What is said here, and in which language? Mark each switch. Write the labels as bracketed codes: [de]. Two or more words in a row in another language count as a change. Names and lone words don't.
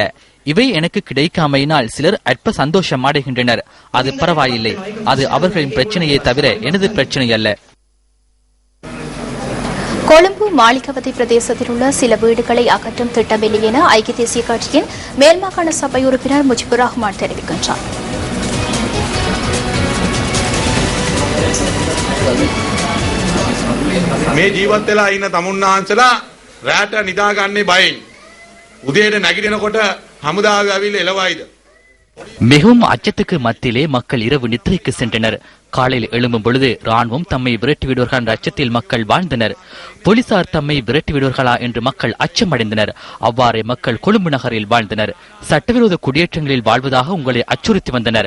[ta] இவை எனக்கு கிடைக்காமையினால் சிலர் அற்ப சந்தோஷம் அடைகின்றனர். அது பரவாயில்லை. அது அவர்களின் பிரச்சனையை தவிர எனது பிரச்சனை அல்ல. கொழும்பு மாளிகவதி பிரதேசத்தில் உள்ள சில வீடுகளை அகற்றும் திட்டமில்லை என ஐக்கிய தேசிய கட்சியின் மேல்மாகாண சபை உறுப்பினர் முஜிபுர் ரஹ்மான் தெரிவிக்கின்றார். [si] මේ ජීවත් වෙලා ඉන්න තමුන්නාන්සලා රැට නිදාගන්නේ බයෙන්. උදේට නැගිටිනකොට හමුදාව ඇවිල්ලා එළවයිද? [ta] மிகவும் அச்சத்துக்கு மத்தியிலே மக்கள் இரவு நித்திரைக்கு சென்றனர். காலையில் எழும்பும் பொழுது ராணுவம் தம்மை விரட்டிவிடுவார்கள் என்ற அச்சத்தில் மக்கள் வாழ்ந்தனர். போலீசார் தம்மை விரட்டிவிடுவார்களா என்று மக்கள் அச்சமடைந்தனர். அவ்வாறே மக்கள் கொழும்பு நகரில் வாழ்ந்தனர். சட்டவிரோத குடியேற்றங்களில் வாழ்வதாக உங்களை அச்சுறுத்தி வந்தனர்.